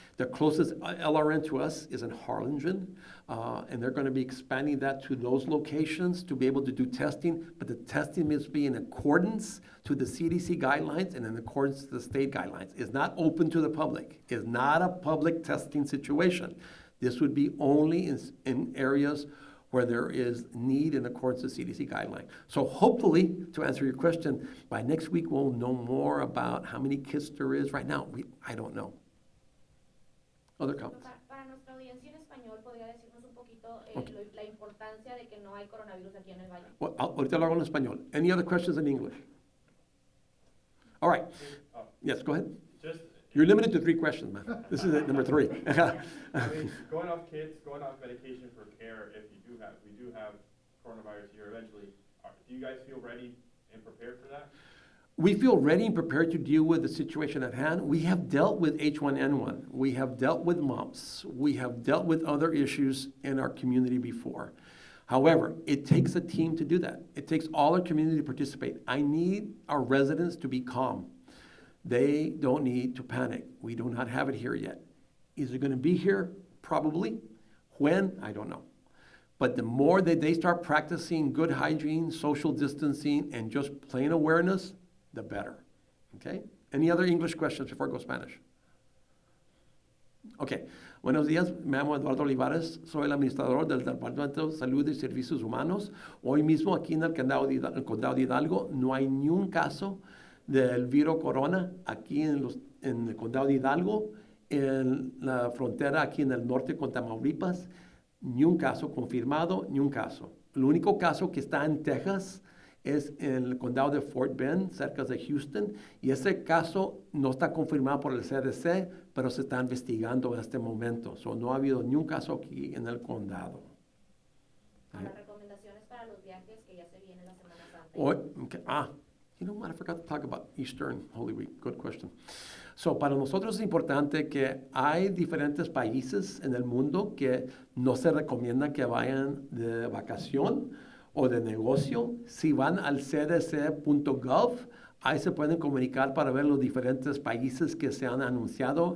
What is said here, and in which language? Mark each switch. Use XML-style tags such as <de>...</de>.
<en>The closest LRN to us is in Harlingen, and they're going to be expanding that to those locations to be able to do testing, but the testing must be in accordance to the CDC guidelines and in accordance to the state guidelines. It's not open to the public. It's not a public testing situation. This would be only in areas where there is need in accordance with CDC guidelines. So hopefully, to answer your question, by next week we'll know more about how many kits there is. Right now, I don't know. Other comments?</en> <es>Para nuestra audiencia en español, ¿podría decirnos un poquito</es> <en>Okay.</en> <es>la importancia de que no hay coronavirus aquí en el Valle? Well, ahorita lo hago en español.</es> <en>Any other questions in English? All right. Yes, go ahead. Just, You're limited to 3 questions, man. This is it, number 3. I mean, going off kits, going off medication for care, if we do have coronavirus here eventually, do you guys feel ready and prepared for that? We feel ready and prepared to deal with the situation at hand. We have dealt with H1N1. We have dealt with mumps. We have dealt with other issues in our community before. However, it takes a team to do that. It takes all our community to participate. I need our residents to be calm. They don't need to panic. We do not have it here yet. Is it going to be here? Probably. When? I don't know. But the more that they start practicing good hygiene, social distancing, and just plain awareness, the better. Okay? Any other English questions before I go Spanish? Okay.</en> <es>Buenos días, me llamo Eduardo Olivares, soy el administrador del Departamento de Salud y Servicios Humanos. Hoy mismo aquí en el condado de Hidalgo no hay ni un caso del virus corona aquí en el condado de Hidalgo, en la frontera aquí en el norte con Tamaulipas, ni un caso confirmado, ni un caso. El único caso que está en Texas es en el condado de Fort Bend, cerca de Houston, y ese caso no está confirmado por el CDC, pero se está investigando en este momento. So, no ha habido ni un caso aquí en el condado. Las recomendaciones para los viajes que ya se viene la Semana Santa.</es> <en>Okay. You know what? I forgot to talk about Easter and Holy Week. Good question.</en> <es>So, para nosotros es importante que hay diferentes países en el mundo que no se recomienda que vayan de vacación o de negocio. Si van al cdc.gov, ahí se pueden comunicar para ver los diferentes países que se han anunciado.</es>